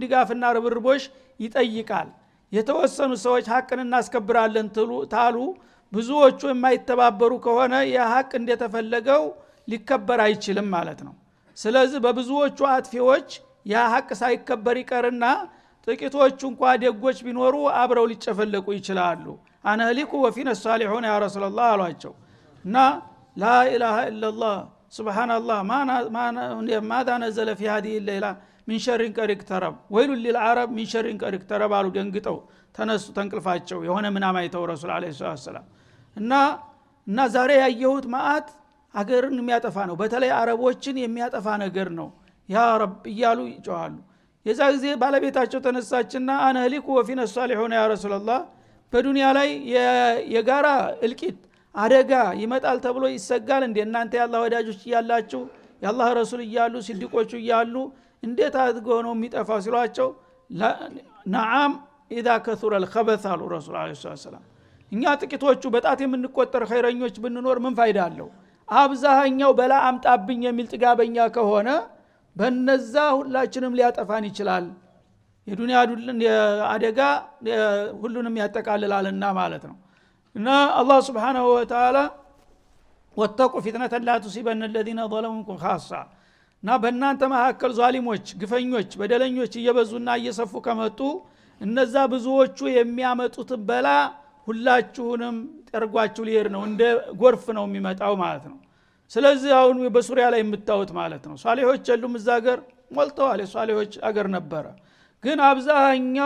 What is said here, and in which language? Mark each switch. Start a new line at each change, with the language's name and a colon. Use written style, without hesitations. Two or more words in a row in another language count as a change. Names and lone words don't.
Amharic: ድጋፍና ርብርቦሽ ይጠይቃል የተወሰኑ ሰዎች ሐቅን እናስከብራለን ታሉ ብዙዎቹ የማይተባበሩ ከሆነ የሐቅ እንደተፈለገው ሊከበር አይችልም ማለት ነው ስለዚህ በብዙዎቹ አጥፊዎች ያ ሐቅ ሳይከበር ይቀርና ጥቂቶቹ እንኳን ደጎች ቢኖሩ አብረው ሊጨፈለቁ ይችላሉ
Arabic: أنهلك وفينا الصالحون يا رسول الله
Amharic: አሏቸው እና
Arabic: لا إله إلا الله سبحان الله ماذا نزل في هذه الليله من شر قد اقترب ويل للعرب من شر قد اقترب
Amharic: አሉ ደንግጠው ተነሱ ተንቅልፋቸው የሆነ ምናም አይተው
Arabic: رسول عليه السلام
Amharic: እና ዛሬ ያየሁት ማአት አገርን የሚያጠፋ ነው በተለይ አረቦችን የሚያጠፋ ነገር ነው
Arabic: يا رب
Amharic: እያሉ ይጮሃሉ የዛ ጊዜ ባለቤታቸው ተነሳችና
Arabic: أنهلك وفينا الصالحون يا رسول الله
Amharic: በዱንያ ላይ የጋራ እልቂት አደጋ ይመጣል ተብሎ ይሰጋል እንደ እናንተ ያላህ ወዳጆች ይያላችሁ ያላህ ረሱል ይያሉ ሲድቆቹ ይያሉ እንዴት አድርገው ነው የሚጠፋው ሲሏቸው
Arabic: نعم إذا كثر الخبث
Amharic: አሉ
Arabic: رسول عليه السلام
Amharic: እኛ ጥቂቶቹ በጣት የምንቆጠር ኸይረኞች ብንኖር ምን ፋይዳ አለው አብዛኛው በላ አምጣብኝ የሚል ጥጋበኛ ከሆነ በነዛ ሁላችንም ሊያጠፋን ይችላል የዱንያ አደጋ ሁሉንም ያጠቃልላልና ማለት ነው እና አላህ
Arabic: سبحانه وتعالى واتقوا فتنة لا تصيبن الذين ظلموا منكم خاصة
Amharic: እና በእናንተ መካከል ዛሊሞች ግፈኞች በደለኞች እየበዙና እየሰፉ ከመጡ እነዛ ብዙዎቹ የሚያመጡት በላ ሁላችሁንም ጠርጓችሁ ሊሄድ ነው እንደ ጎርፍ ነው የሚመጣው ማለት ነው ስለዚህ አሁን በሱሪያ ላይ የምታዩት ማለት ነው ሷሊሆች የሉም እዛ ሀገር ሞልተዋል የሷሊሆች ሀገር ነበረ ግን አብዛኛው